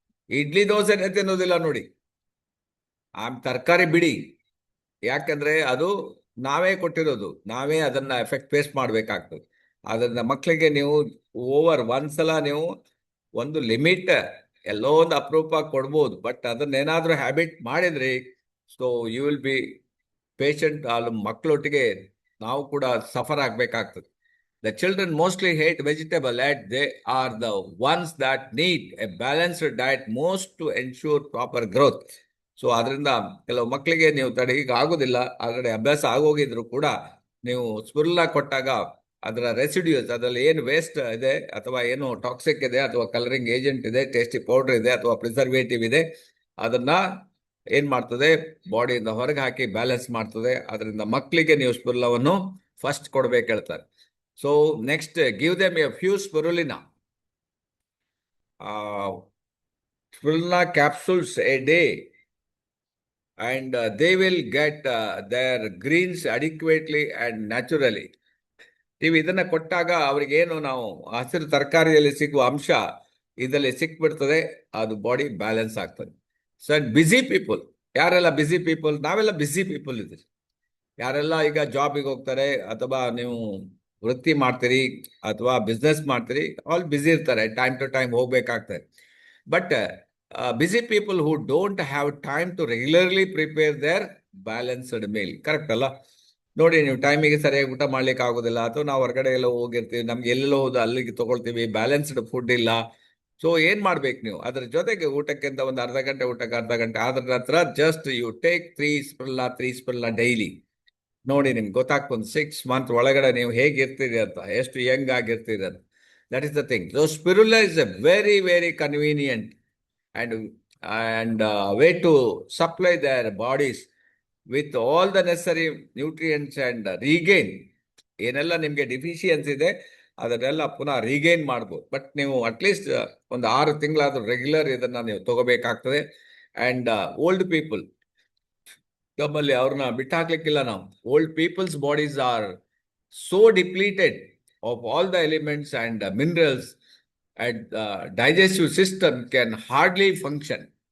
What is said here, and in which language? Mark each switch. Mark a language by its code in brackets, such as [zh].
[kn] ಇಡ್ಲಿ ದೋಸೆನೇ ತಿನ್ನೋದಿಲ್ಲ ನೋಡಿ. ತರಕಾರಿ ಬಿಡಿ, ಯಾಕಂದ್ರೆ ಅದು ನಾವೇ ಕೊಟ್ಟಿರೋದು, ನಾವೇ ಅದನ್ನ ಎಫೆಕ್ಟ್ ಫೇಸ್ ಮಾಡ್ಬೇಕಾಗ್ತದೆ. ಅದನ್ನ ಮಕ್ಕಳಿಗೆ ನೀವು ಒಂದ್ಸಲ ನೀವು ಒಂದು ಲಿಮಿಟ್, ಎಲ್ಲೋ ಒಂದು ಅಪರೂಪ ಕೊಡ್ಬೋದು, ಬಟ್ ಅದನ್ನೇನಾದ್ರೂ ಹ್ಯಾಬಿಟ್ ಮಾಡಿದ್ರಿ, [en] So you will be patient. [kn] ಅಲ್ಲಿ ಮಕ್ಕಳೊಟ್ಟಿಗೆ ನಾವು ಕೂಡ suffer ಆಗ್ಬೇಕಾಗ್ತದೆ. [en] The children mostly hate vegetable and they are the ones that need a balanced diet most to ensure proper growth. [kn] So ಅದರಿಂದ ಕೆಲವು ಮಕ್ಕಳಿಗೆ ನೀವು ತಡೆಗೆ ಆಗೋದಿಲ್ಲ, ಆಲ್ರೆಡಿ ಅಭ್ಯಾಸ ಆಗೋಗಿದ್ರು ಕೂಡ ನೀವು ಸ್ಪಿರುಲಿನಾ ಕೊಟ್ಟಾಗ ಅದರ ರೆಸಿಡ್ಯೂಸ್, ಅದರಲ್ಲಿ ಏನು ವೇಸ್ಟ್ ಇದೆ, ಅಥವಾ ಏನು ಟಾಕ್ಸಿಕ್ ಇದೆ, ಅಥವಾ ಕಲರಿಂಗ್ ಏಜೆಂಟ್ ಇದೆ, ಟೇಸ್ಟಿ ಪೌಡರ್ ಇದೆ, ಅಥವಾ ಪ್ರಿಸರ್ವೇಟಿವ್ ಇದೆ, ಅದನ್ನ ಏನ್ ಮಾಡ್ತದೆ, ಬಾಡಿಯಿಂದ ಹೊರಗೆ ಹಾಕಿ ಬ್ಯಾಲೆನ್ಸ್ ಮಾಡ್ತದೆ. ಅದರಿಂದ ಮಕ್ಕಳಿಗೆ ನೀವು ಸ್ಪಿರುಲಿನಾವನ್ನು ಫಸ್ಟ್ ಕೊಡ್ಬೇಕು ಹೇಳ್ತಾರೆ. [en] So next, give them a few spirulina spirulina capsules a day. and they will get their greens adequately and naturally. [kn] ನೀವು ಇದನ್ನ ಕೊಟ್ಟಾಗ ಅವ್ರಿಗೇನು ನಾವು ಹಸಿರು ತರಕಾರಿಯಲ್ಲಿ ಸಿಗುವ ಅಂಶ ಇದರಲ್ಲಿ ಸಿಕ್ಬಿಡ್ತದೆ, ಅದು ಬಾಡಿ ಬ್ಯಾಲೆನ್ಸ್ ಆಗ್ತದೆ. [en] So busy people, ಯಾರೆಲ್ಲ busy people, ನಾವೆಲ್ಲ busy people ಇದ್ದೀರಿ. [kn] ಯಾರೆಲ್ಲ ಈಗ ಜಾಬಿಗೆ ಹೋಗ್ತಾರೆ ಅಥವಾ ನೀವು ವೃತ್ತಿ ಮಾಡ್ತೀರಿ ಅಥವಾ ಬಿಸ್ನೆಸ್ ಮಾಡ್ತೀರಿ, ಆಲ್ ಬಿಸಿ ಇರ್ತಾರೆ, ಟೈಮ್ ಟು ಟೈಮ್ ಹೋಗ್ಬೇಕಾಗ್ತದೆ. [en] But busy people who don't have time to regularly prepare their balanced meal. [kn] Correct ಅಲ್ಲ? ನೋಡಿ, ನೀವು ಟೈಮಿಗೆ ಸರಿಯಾಗಿ ಊಟ ಮಾಡ್ಲಿಕ್ಕೆ ಆಗೋದಿಲ್ಲ, ಅಥವಾ ನಾವು ಹೊರಗಡೆ ಎಲ್ಲ ಹೋಗಿರ್ತೀವಿ, ನಮ್ಗೆ ಎಲ್ಲೆಲ್ಲೋ ಹೋದ ಅಲ್ಲಿಗೆ ತಗೊಳ್ತೀವಿ, ಬ್ಯಾಲೆನ್ಸ್ಡ್ ಫುಡ್ ಇಲ್ಲ. ಸೊ ಏನ್ ಮಾಡ್ಬೇಕು ನೀವು? ಅದ್ರ ಜೊತೆಗೆ ಊಟಕ್ಕಿಂತ ಒಂದು ಅರ್ಧ ಗಂಟೆ ಊಟಕ್ಕೆ ಅರ್ಧ ಗಂಟೆ ಆದ್ರ ನಂತರ [en] Just you take 3 spoon daily. [kn] ನೋಡಿ, ನಿಮ್ಗೆ ಗೊತ್ತಾಗ್ತದೆ 6 ಮಂತ್ ಒಳಗಡೆ ನೀವು ಹೇಗಿರ್ತೀರಿ ಅಂತ, ಎಷ್ಟು ಯಂಗ್ ಆಗಿರ್ತೀರಿ ಅಂತ. [en] That is the thing. So spirulina is a very very convenient and way to supply their bodies with all the necessary nutrients and regain. [kn] ಏನೆಲ್ಲ ನಿಮಗೆ ಡಿಫಿಷಿಯನ್ಸಿ ಇದೆ ಅದನ್ನೆಲ್ಲ ಪುನಃ ರೀಗೈನ್ ಮಾಡ್ಬೋದು. ಬಟ್ ನೀವು ಅಟ್ಲೀಸ್ಟ್ ಒಂದು 6 ತಿಂಗಳಾದ್ರೂ ರೆಗ್ಯುಲರ್ ಇದನ್ನ ನೀವು ತಗೋಬೇಕಾಗ್ತದೆ. ಅಂಡ್ ಓಲ್ಡ್ ಪೀಪಲ್, ನಮ್ಮಲ್ಲಿ ಅವ್ರನ್ನ ಬಿಟ್ಟಾಕ್ಲಿಕ್ಕಿಲ್ಲ ನಾವು. [en] Old people's bodies are so depleted of all the elements and minerals and digestive system can hardly function.